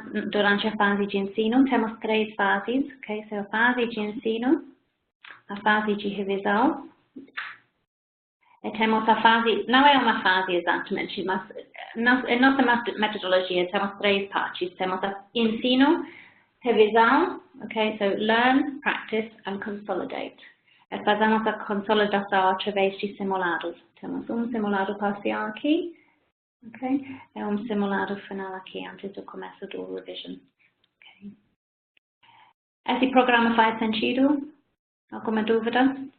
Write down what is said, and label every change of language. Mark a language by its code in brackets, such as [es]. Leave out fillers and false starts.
[pt] Durante a fase de ensino, temos 3 fases. Okay? So, a fase de ensino, a fase de revisão, e temos a fase, não é uma fase exatamente, mas em nossa metodologia temos 3 partes. Temos a ensino, revisão, okay? [en] So, learn, practice and consolidate. [pt] E fazemos a consolidação através de simulados. Temos simulado parcial aqui, okay? E simulado final aqui antes do começo do revision. Okay. Esse programa faz sentido? Alguma dúvida?